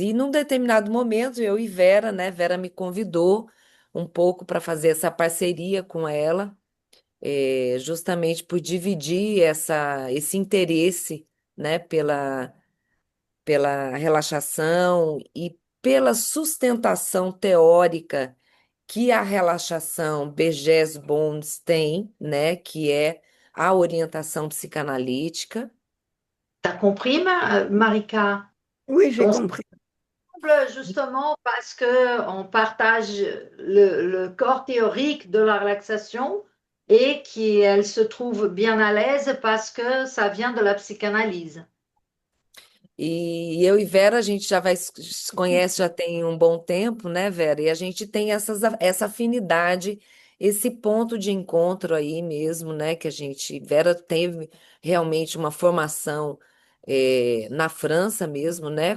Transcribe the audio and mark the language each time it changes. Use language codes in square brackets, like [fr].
[pt] E num determinado momento eu e Vera, né, Vera me convidou um pouco para fazer essa parceria com ela, justamente por dividir esse interesse, né, pela relaxação e pela sustentação teórica que a relaxação Bergès-Bones tem, né, que é a orientação psicanalítica. [fr] T'as compris, Marika? Oui, j'ai On compris. semble justement parce qu'on partage le corps théorique de la relaxation et qu'elle se trouve bien à l'aise parce que ça vient de la psychanalyse. [pt] E eu e Vera, a gente se conhece já tem um bom tempo, né, Vera? E a gente tem essa afinidade esse ponto de encontro aí mesmo, né? Que a gente, Vera teve realmente uma formação na França mesmo, né?